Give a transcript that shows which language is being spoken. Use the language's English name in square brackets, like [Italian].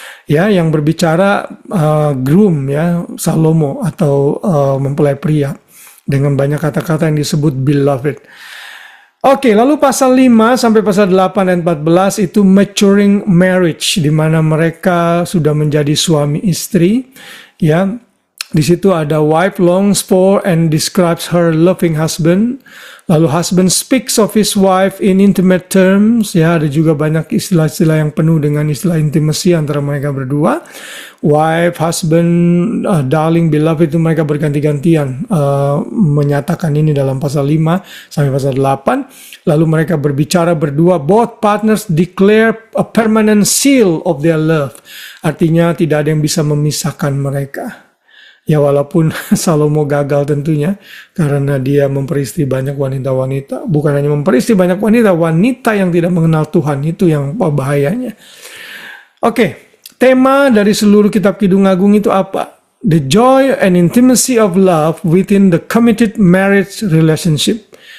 [Indonesian] Ya, yang berbicara groom, ya, Salomo atau mempelai pria dengan banyak kata-kata yang disebut beloved. Oke, lalu pasal 5 sampai pasal 8 dan 14 itu [English] maturing marriage, [Indonesian] di mana mereka sudah menjadi suami istri, ya. Di situ ada [English] wife longs for and describes her loving husband. [Indonesian] Lalu [English] husband speaks of his wife in intimate terms, [Indonesian] ya, ada juga banyak istilah-istilah yang penuh dengan istilah intimacy antara mereka berdua. Wife, husband, darling, beloved, itu mereka berganti-gantian menyatakan ini dalam pasal 5 sampai pasal 8. Lalu mereka berbicara berdua, [English] both partners declare a permanent seal of their love. [Indonesian] Artinya tidak ada yang bisa memisahkan mereka. Ya, walaupun Salomo gagal tentunya karena dia memperistri banyak wanita-wanita. Bukan hanya memperistri banyak wanita yang tidak mengenal Tuhan, itu yang bahayanya. Oke, tema dari seluruh Kitab Kidung Agung itu apa? [English] The joy and intimacy of love within the committed marriage relationship.